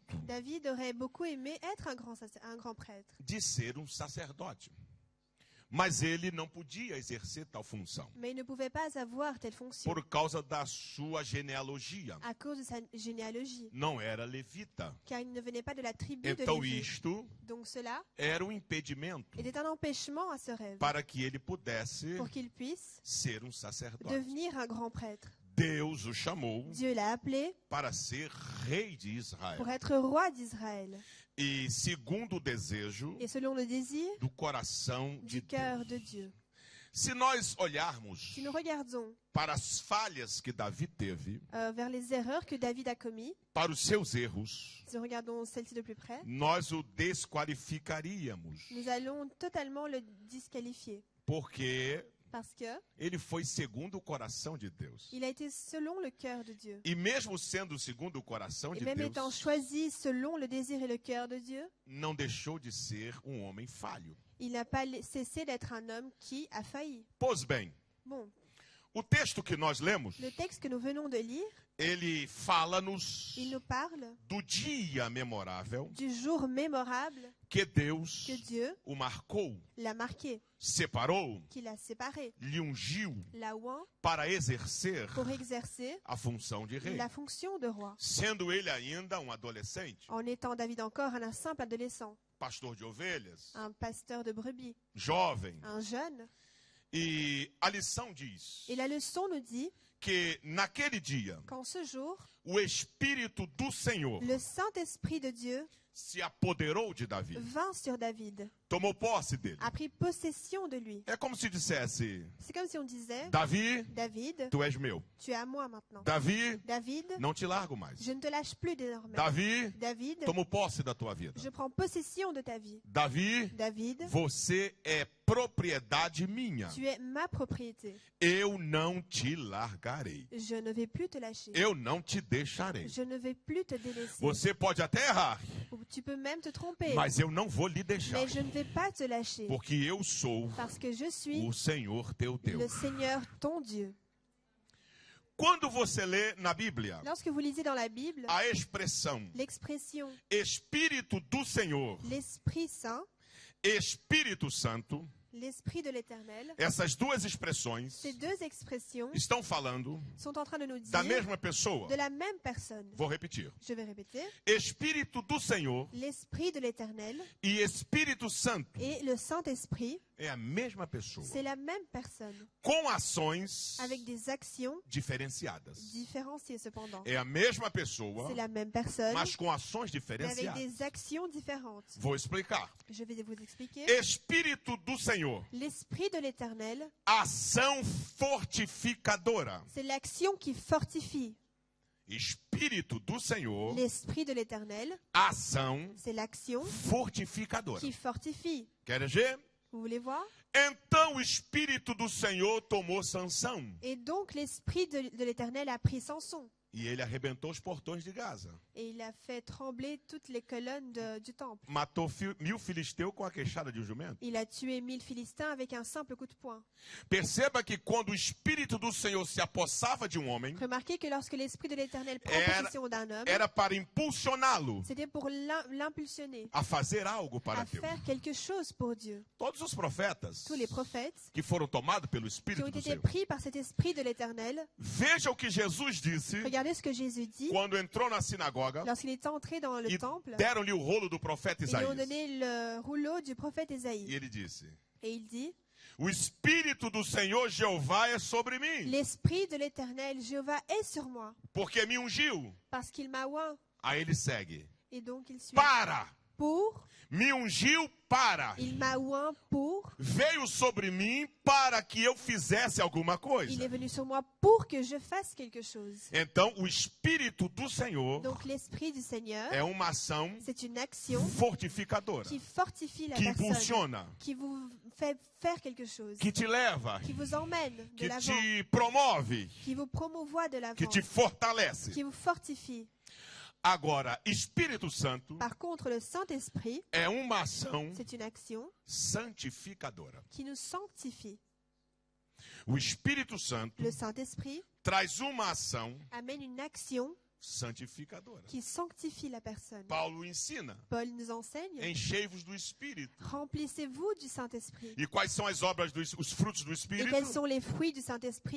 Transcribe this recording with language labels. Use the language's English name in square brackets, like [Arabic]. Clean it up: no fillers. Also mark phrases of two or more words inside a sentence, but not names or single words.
[French] David aurait beaucoup aimé être un grand prêtre, [Portuguese] de ser sacerdote. Mas ele não podia exercer tal função [French] mais il ne pouvait pas avoir telle fonction [Portuguese] por causa da sua genealogia. [French] à cause de sa généalogie, [Portuguese] Não era levita. [French] car il ne venait pas de la tribu de [Portuguese] Então [French] Lévi. [Portuguese] isto [French] Donc cela [Portuguese] era impedimento [French] était un empêchement à ce rêve, [Portuguese] para que ele pudesse [French] pour qu'il puisse [Portuguese] ser sacerdote. [French] devenir un grand prêtre. [Portuguese] Deus o chamou [French] Dieu l'a appelé [Portuguese] para ser rei de Israel. [French] pour être roi d'Israël. [Portuguese] E segundo o desejo [French] Et selon le désir [Portuguese] do coração de [French] du cœur [Portuguese] Deus. [French] de Dieu. [Portuguese] Se nós olharmos [French] Si nous regardons [Portuguese] para as falhas que Davi teve, [French] vers les erreurs que David a commises, [Portuguese] para os seus erros, [French] si nous regardons celle-ci de plus près, [Portuguese] nós o desqualificaríamos, [French] nous allons totalement le disqualifier. [Portuguese] porque [French] Parce que [Portuguese] ele foi segundo o coração de Deus. [French] il a été selon le cœur de Dieu. [Portuguese] E mesmo sendo segundo o coração [French] Et [Portuguese] de [French] même étant [Portuguese] Deus, [French] choisi selon le désir et le cœur de Dieu, [Portuguese] não deixou de ser homem falho. [French] il n'a pas cessé d'être un homme qui a failli. [Portuguese] Pois bem, [French] Bon, [Portuguese] o texto que nós lemos, [French] le texte que nous venons de lire, [Portuguese] ele fala-nos [French] il nous parle [Portuguese] do dia memorável [French] du jour mémorable [Portuguese] que Deus [French] que Dieu [Portuguese] o marcou, [French] l'a marqué, [Portuguese] separou, [French] qu'il a séparé, [Portuguese] lhe ungiu [French] l'a oint [Portuguese] para exercer [French] pour exercer [Portuguese] a função de rei, [French] la fonction de roi. [Portuguese] sendo ele ainda adolescente, [French] En étant David encore un simple adolescent, [Portuguese] pastor de ovelhas, [French] un pasteur de brebis, [Portuguese] jovem. [French] un jeune. [Portuguese] E a lição diz [French] Et la leçon nous dit [Portuguese] que naquele dia [French] qu'en ce jour, [Portuguese] o Espírito do Senhor [French] le Saint-Esprit de Dieu [Portuguese] se apoderou de Davi, [French] vint sur David, [Portuguese] tomou posse dele. [French] a pris possession de lui. [Portuguese] É como se dissesse: [French] C'est comme si on disait, [Portuguese] Davi, [French] David, [Portuguese] tu és meu. [French] tu es à moi maintenant. [Portuguese] Davi, [French] David, [Portuguese] não te largo mais. [French] je ne te lâche plus désormais. [Portuguese] Davi, [French] David, [Portuguese] tomo posse da tua vida. [French] je prends possession de ta vie. [Portuguese] Davi, [French] David, [Portuguese] você é propriedade minha. [French] tu es ma propriété. [Portuguese] Eu não te largarei. [French] Je ne vais plus te lâcher. [Portuguese] Eu não te deixarei. [French] Je ne vais plus te délaisser. [Portuguese] Você pode até errar, [French] Ou tu peux même te tromper, [Portuguese] mas eu não vou lhe deixar. [French] mais je ne vais pas te lâcher. [Portuguese] Porque eu sou [French] Parce que je suis [Portuguese] o Senhor teu [French] le [Portuguese] Deus. [French] Seigneur, ton Dieu. [Portuguese] Quando você lê na Bíblia [French] Lorsque vous lisez dans la Bible, [Portuguese] a expressão [French] l'expression [Portuguese] Espírito do Senhor, [French] l'Esprit Saint, [Portuguese] Espírito Santo, [French] l'Esprit de l'Éternel, [Portuguese] essas duas expressões [French] ces deux expressions [Portuguese] estão falando [French] sont en train de nous [Portuguese] da [French] dire [Portuguese] mesma pessoa. [French] de la même personne. [Portuguese] Vou repetir. [French] Je vais répéter. [Portuguese] Espírito do Senhor [French] L'Esprit de l'Éternel [Portuguese] e Espírito Santo [French] et le Saint-Esprit, [Portuguese] é a mesma pessoa, [French] c'est la même personne, [Portuguese] com ações [French] avec des actions [Portuguese] diferenciadas. [French] différenciées cependant. [Portuguese] É a mesma pessoa, [French] C'est la même personne, [Portuguese] mas com ações [French] mais avec [Portuguese] diferenciadas. [French] des actions différentes. [Portuguese] Vou explicar. [French] Je vais vous expliquer. [Portuguese] Espírito do Senhor, [French] L'Esprit de l'Éternel, [Portuguese] ação fortificadora. [French] c'est l'action qui fortifie. [Portuguese] Espírito do Senhor, [French] L'Esprit de l'Éternel, [Portuguese] ação [French] c'est l'action [Portuguese] fortificadora. [French] qui fortifie. [Portuguese] Quer ver? [French] Vous voulez voir? [Portuguese] Então o Espírito do Senhor tomou Sansão [French] Et donc l'Esprit de l'Éternel a pris Samson. [Portuguese] e ele arrebentou os portões de Gaza. [French] Et il a fait trembler toutes les colonnes du temple. [Portuguese] Matou 1000 filisteus com a queixada de jumento. [French] Il a tué 1000 Philistins avec un simple coup de poing. [Portuguese] Perceba que quando o Espírito do Senhor se apossava de homem, [French] Remarquez que lorsque l'Esprit de l'Éternel prend possession d'un homme, [Portuguese] era para impulsioná-lo [French] c'était pour l'impulsionner [Portuguese] a fazer algo para [French] à [Portuguese] Deus. [French] faire quelque chose pour Dieu. [Portuguese] Todos os profetas [French] Tous les prophètes [Portuguese] que foram tomados pelo [French] qui ont [Portuguese] Espírito do [French] été [Portuguese] Senhor. [French] pris par cet Esprit de l'Éternel, [Portuguese] Veja o que Jesus disse [French] regardez ce que Jésus dit [Portuguese] quando entrou na sinagoga [French] lorsqu'il est entré dans le [Portuguese] e [French] temple. [Portuguese] deram-lhe o rolo do profeta [French] Ils lui ont [Portuguese] Isaías. [French] donné le rouleau du prophète [Portuguese] E [French] Ésaïe. [Portuguese] ele disse: [French] Et il dit, [Portuguese] o Espírito do Senhor Jeová é sobre mim, [French] l'Esprit de l'Éternel, Jéhovah, est sur moi, [Portuguese] porque me ungiu. [French] parce qu'il m'a oint. [Portuguese] Aí ele segue: [French] Et donc il suit. [Portuguese] para, [French] Pour, [Portuguese] me ungiu para, [French] il m'a oint pour, [Portuguese] veio sobre mim para que eu fizesse alguma [French] il [Portuguese] coisa. [French] est venu sur moi pour que je fasse quelque chose. [Portuguese] Então, o Espírito do Senhor [French] Donc l'Esprit du Seigneur, [Portuguese] é uma ação [French] c'est une action [Portuguese] fortificadora, [French] qui fortifie la [Portuguese] que [French] personne, [Portuguese] impulsiona, [French] qui vous fait faire quelque chose, [Portuguese] que te leva, [French] qui vous emmène de [Portuguese] que [French] l'avant, [Portuguese] te promove, [French] qui vous promouvoit de [Portuguese] que [French] l'avant, [Portuguese] te fortalece. [French] qui vous fortifie. [Portuguese] Agora, Espírito Santo [French] Par contre, le Saint-Esprit, [Portuguese] é uma ação [French] c'est une action [Portuguese] santificadora. [French] qui nous sanctifie. [Portuguese] O Espírito Santo [French] Le Saint-Esprit [Portuguese] traz uma ação [French] amène une action [Portuguese] santificadora. [French] qui sanctifie la personne. [Portuguese] Paulo ensina, [French] Paul nous enseigne, [Portuguese] enchei-vos do Espírito. [French] remplissez-vous du Saint-Esprit. [Portuguese] E quais são as obras, os frutos do [French] Et [Portuguese] Espírito? [French] quels sont les fruits du Saint-Esprit?